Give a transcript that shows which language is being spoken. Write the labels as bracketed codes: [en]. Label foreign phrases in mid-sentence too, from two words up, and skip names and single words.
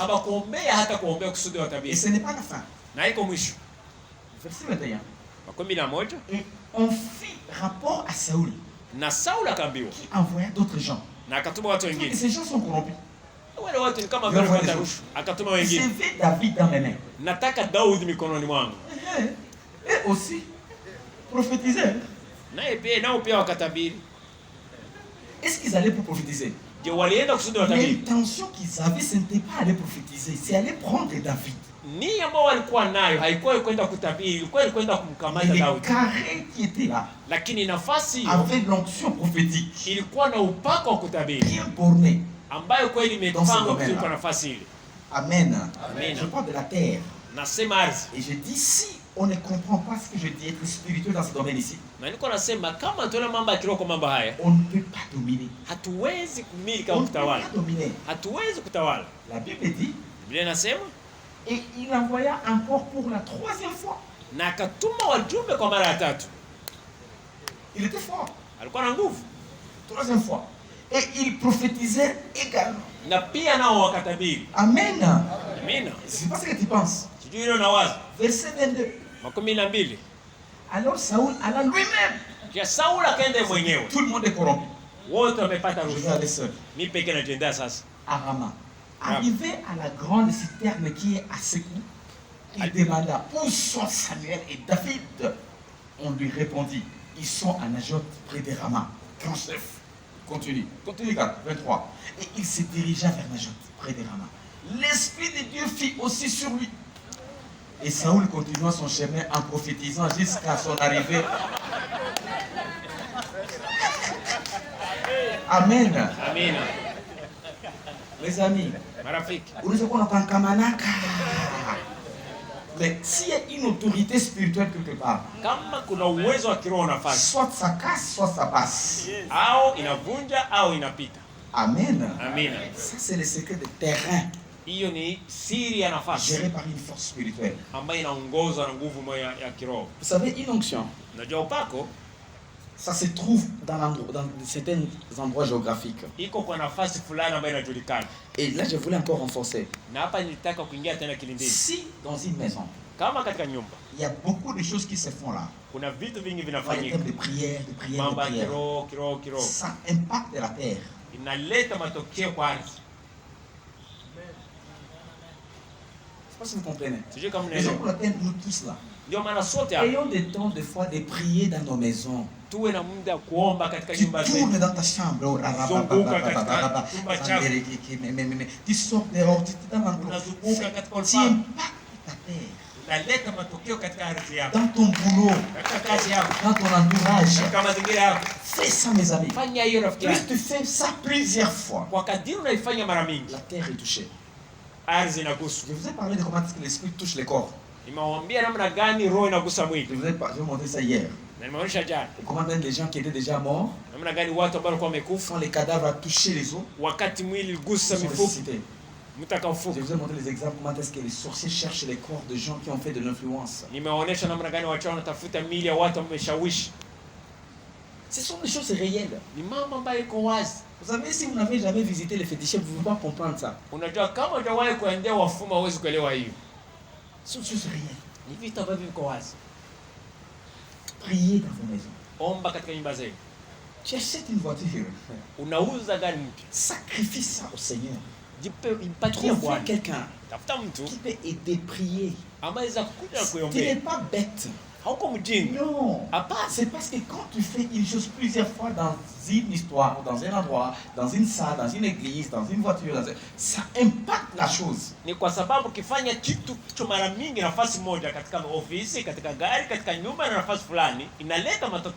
[sw] Hawakuombea hata kuombea kusudi [fr] Et [sw] watabiri. [fr] ce n'est pas la fin. [sw] Na iko mwisho [fr] Verset 21. 11. Et on fit rapport à Saoul, [sw] Na Sauli akaambiwa [fr] qui envoya d'autres gens. [sw] na akatuma watu [fr] Et [sw] wengine. [fr] ces gens sont corrompus. [sw] Wale watu ni kama Ndio vile wale watarushwa. Akatuma [fr] Je [sw] wengine, [fr] vais David dans mes mains. [sw] nataka Daudi mikononi mwangu. [fr] Et aussi, prophétiser. [sw] Naye pia nao pia wakatabiri. [fr] Est-ce qu'ils allaient pour prophétiser? [sw] Je walienda kusudi watabiri. [fr] L'intention qu'ils avaient, ce n'était pas aller prophétiser, c'est aller prendre David. [sw] Nia ambao walikuwa nayo haikuwa kwenda kutabiri, ilikuwa ni kwenda [fr] Et [sw] kumkamata [fr] les [sw] Daudi. [fr] carrés qui étaient là [sw] Lakini nafasi hiyo [fr] avaient l'onction prophétique, [sw] ilikuwa na upako wa kutabiri [fr] bien bornée. [sw] ambayo kweli [fr] Dans ce [sw] imepangwa [fr] domaine-là. [sw] vizuri kwa nafasi ile. [fr] Amen. [sw] Amen. [fr] Je parle de la terre. [sw] Nasema ardhi. [fr] Et je dis, si on ne comprend pas ce que je dis, être spirituel dans ce domaine ici, [sw] Na niko nasema kama tuone mambo ya kiroho kwa mambo haya, [fr] on ne peut pas dominer. [sw] hatuwezi kumiliki [fr] On [sw] au [fr] ne peut [sw] kutawala. [fr] pas dominer. [sw] Hatuwezi kutawala. [fr] La Bible dit, [sw] Biblia inasema [fr] Et il envoya encore pour la troisième fois. [sw] na akatuma wajumbe kwa mara ya tatu. [fr] il était fort. [sw] Alikuwa na nguvu. [fr] Troisième fois. Et il prophétisait également. [sw] Na pia nao wakatabiri. [fr] Amen. [sw] Amina. [fr] Je ne sais pas ce que tu penses. [sw] Sijui hilo nawaza. [fr] Verset 22. 12. Alors Saoul alla lui-même. [sw] Kisha Sauli akaenda mwenyewe. [fr] Tout le monde est corrompu. [sw] Wote wamepata [fr] Je vais [sw] rushwa. [fr] aller seul. [sw] Mimi pekee najiendea sasa. [fr] À Rama. Arrivé à la grande citerne qui est à Sekou, Il demanda où sont Samuel et David. On lui répondit, ils sont à Najoth près de Rama. Grand chef. Continue, 4, 23. Et il se dirigea vers Najoth près de Rama. L'Esprit de Dieu fit aussi sur lui. Et Saoul continua son chemin en prophétisant jusqu'à son arrivée. Amen. Amen. Mes amis, [sw] Marafiki, unaweza kuwa unapanga manaka. [fr] Mais s'il y a une autorité spirituelle quelque part, [sw] kama kuna uwezo wa kiroho nafasi, [fr] soit ça casse, soit ça passe. [sw] au inavunja au inapita. [fr] Amen. [sw] Amina. [fr] Ça, c'est le secret de terrain [sw] Hiyo ni siri ya nafasi [fr] géré par une force spirituelle. [sw] ambayo inaongozwa na nguvu moja ya kiroho. [fr] Vous savez, une onction, [sw] Unajua upako [fr] ça se trouve dans certains endroits géographiques. [sw] iko kwa nafasi fulani ambayo inajulikana. [fr] Et là, je voulais encore renforcer. [sw] Na hapa nilitaka kuingia tena kilindini. [fr] Si dans une maison, [sw] Kama katika nyumba [fr] il y a beaucoup de choses qui se font là, [sw] kuna vitu vingi [fr] dans les [sw] vinafanyika, [fr] thèmes de prière, de prière, de [sw] mambo ya [fr] prière, [sw] kiroho, [fr] ça impacte la terre. [sw] inaleta matokeo kwa ardhi. [fr] Je ne sais pas si vous comprenez. [sw] Sijui kama [fr] Raison [sw] mnaelewa. [fr] pour laquelle nous tous là, [sw] Ndio maana sote hapa [fr] ayons des temps de fois de prier dans nos maisons. [sw] tuwe na muda wa kuomba katika [fr] Tu [sw] nyumba zetu. [fr] tournes dans ta chambre, oh, [sw] Zunguka katika chumba chako. [fr] tu sors dehors, tu te donnes [sw] Unazunguka katika [fr] tu [sw] ufahamu. [fr] impactes ta terre, [sw] Unaleta matokeo katika ardhi yako, [fr] dans ton boulot, [sw] katika kazi yako, [fr] dans ton entourage. [sw] katika mazingira yako. [fr] Fais ça, mes amis. [sw] Fanya hiyo rafiki [fr] Plus [sw] yangu. [fr] tu fais ça plusieurs fois, [sw] Kwa kadiri unaifanya mara mingi, [fr] la terre est touchée. [sw] ardhi inaguswa. [fr] Je vous ai parlé de comment est-ce que l'esprit touche les corps. [sw] Nimewaambia namna gani roho inagusa [fr] Je [sw] mwili, [fr] vous ai montré ça hier. [sw] na nimeonyesha jana [fr] Et comment même les gens qui étaient déjà morts, [sw] namna gani watu ambao walikuwa wamekufa, [fr] quand les cadavres ont touché les os, [sw] wakati mwili uligusa [fr] ils sont [sw] mifupa, [fr] ressuscités. [sw] mtu akaufuka. [fr] Je vous ai montré les exemples comment est-ce que les sorciers cherchent les corps de gens qui ont fait de l'influence. [sw] Nimewaonyesha namna gani wachawi wanatafuta mili ya watu ambao wameshawishi. [fr] Ce sont des choses réelles. [sw] Ni mambo ambayo iko wazi. [fr] Vous savez, si vous n'avez jamais visité les féticheurs, vous ne pouvez pas comprendre ça. [sw] Unajua kama hujawahi kuendea wafuma huwezi kuelewa hiyo. [fr] Ce sont des choses réelles. [sw] Ni vitu ambavyo viko wazi. [fr] Priez dans vos maisons. [sw] Omba katika nyumba zenu. [fr] Tu achètes une voiture, [sw] Unauza gari mpya, [fr] sacrifie ça au Seigneur. [sw] impatie [fr] Trouve [sw] Bwana. [fr] quelqu'un [sw] Tafuta mtu [fr] qui peut aider, prier. [sw] ambaye za kuja [fr] Tu n'es [sw] kuiombea. [fr] pas bête. [sw] Hauko mjinga. [fr] Non. [sw] Hapana. [fr] C'est parce que quand tu fais une chose plusieurs fois dans une histoire, dans un endroit, dans une salle, dans une église, dans une voiture, ça impacte la chose. [sw] Ni kwa sababu ukifanya kitu hicho mara mingi nafasi moja, katika ofisi, katika gari, katika nyumba na nafasi fulani, inaleta matokeo.